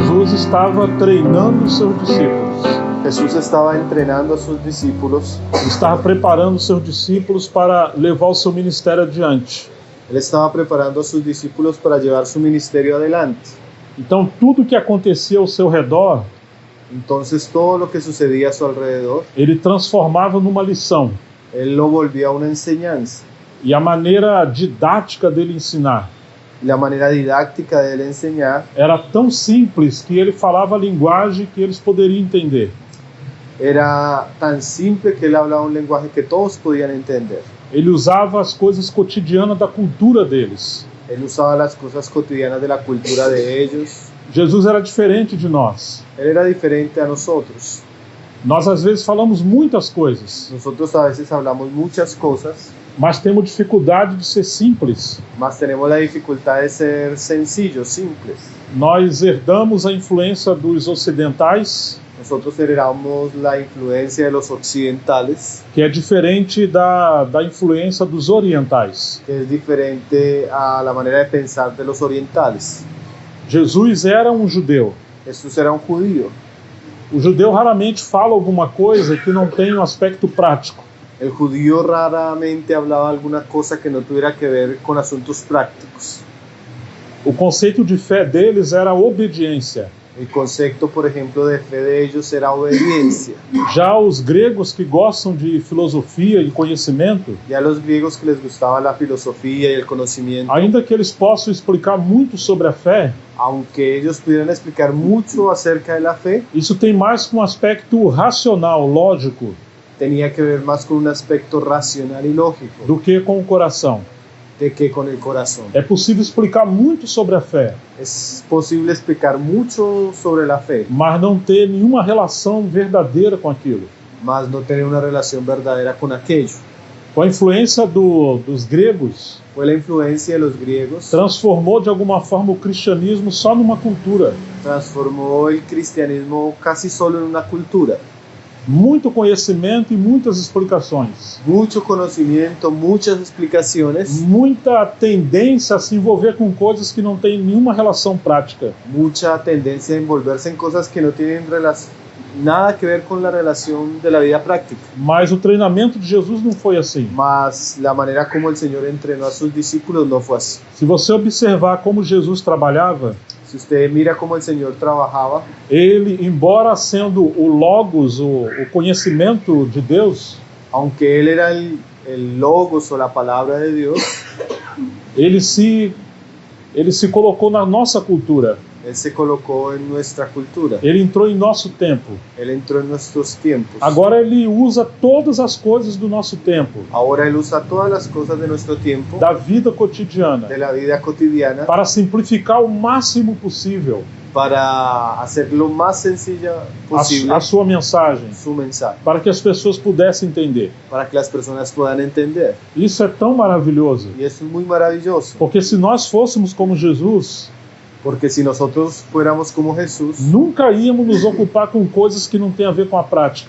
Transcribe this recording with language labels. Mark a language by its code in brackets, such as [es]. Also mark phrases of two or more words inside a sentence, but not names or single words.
[pt] Jesus estava treinando os seus discípulos. [es] Jesús estaba entrenando a sus discípulos. [pt] Ele estava preparando os seus discípulos para levar o seu ministério adiante. [es] Él estaba preparando a sus discípulos para llevar su ministerio adelante. [pt] Então, tudo que acontecia ao seu redor, [es] Entonces todo lo que sucedía a su alrededor, [pt] ele transformava numa lição. [es] él lo volvía una enseñanza. [pt] E a maneira didática dele ensinar [es] La manera didáctica de él enseñar [pt] era tão simples que ele falava a linguagem que eles poderiam entender. [es] era tan simple que él hablaba un lenguaje que todos podían entender. [pt] Ele usava as coisas cotidianas da cultura deles. [es] Él usaba las cosas cotidianas de la cultura de ellos. [pt] Jesus era diferente de nós. [es] Él era diferente a nosotros. [pt] Nós às vezes falamos muitas coisas, [es] Nosotros a veces hablamos muchas cosas, [pt] mas temos dificuldade de ser simples. [es] mas tenemos la dificultad de ser sencillos, simples. [pt] Nós herdamos a influência dos ocidentais, [es] Nosotros heredamos la influencia de los occidentales, [pt] que é diferente da influência dos orientais. [es] que es diferente a la manera de pensar de los orientales. [pt] Jesus era um judeu. [es] Jesús era un judío. [pt] O judeu raramente fala alguma coisa que não tem um aspecto prático. [es] El judío raramente hablaba alguna cosa que no tuviera que ver con asuntos prácticos. [pt] O conceito de fé deles era a obediência. [es] El concepto, por ejemplo, de fe de ellos era obediencia. [pt] Já os gregos que gostam de filosofia e conhecimento, [es] Ya los griegos que les gustaba la filosofía y el conocimiento, [pt] ainda que eles possam explicar muito sobre a fé, [es] aunque ellos pudieran explicar mucho acerca de la fe, [pt] isso tem mais com um aspecto racional, lógico, [es] tenía que ver más con un aspecto racional y lógico [pt] do que com o coração. [es] de que con el corazón. [pt] É possível explicar muito sobre a fé, [es] Es posible explicar mucho sobre la fe, [pt] mas não ter nenhuma relação verdadeira com aquilo. [es] mas no tener una relación verdadera con aquello. [pt] Com a influência dos gregos, [es] Fue la influencia de los griegos, [pt] transformou de alguma forma o cristianismo só numa cultura. [es] transformó el cristianismo casi solo en una cultura. [pt] Muito conhecimento e muitas explicações. [es] Mucho conocimiento, muchas explicaciones, [pt] Muita tendência a se envolver com coisas que não têm nenhuma relação prática. [es] mucha tendencia a envolverse en cosas que no tienen nada que ver con la relación de la vida práctica. [pt] Mas o treinamento de Jesus não foi assim. [es] Mas la manera como el Señor entrenó a sus discípulos no fue así. [pt] Se você observar como Jesus trabalhava, [es] Si usted mira cómo el Señor trabajaba, [pt] ele, embora sendo o Logos, o conhecimento de Deus, [es] aunque Él era el logos o la palabra de Dios, [pt] ele se colocou na nossa cultura. [es] Él se colocó en nuestra cultura. [pt] Ele entrou em nosso tempo. [es] Él entró en nuestros tiempos. [pt] Agora ele usa todas as coisas do nosso tempo, [es] Ahora Él usa todas las cosas de nuestro tiempo, [pt] da vida cotidiana, [es] de la vida cotidiana, [pt] para simplificar o máximo possível [es] para hacer lo más sencilla posible [pt] a sua mensagem, [es] su mensaje, [pt] para que as pessoas pudessem entender. [es] para que las personas puedan entender. [pt] Isso é tão maravilhoso, [es] Y eso es muy maravilloso, [pt] porque se nós fôssemos como Jesus, [es] porque si nosotros fuéramos como Jesús, [pt] nunca íamos nos ocupar com coisas que não têm a ver com a prática.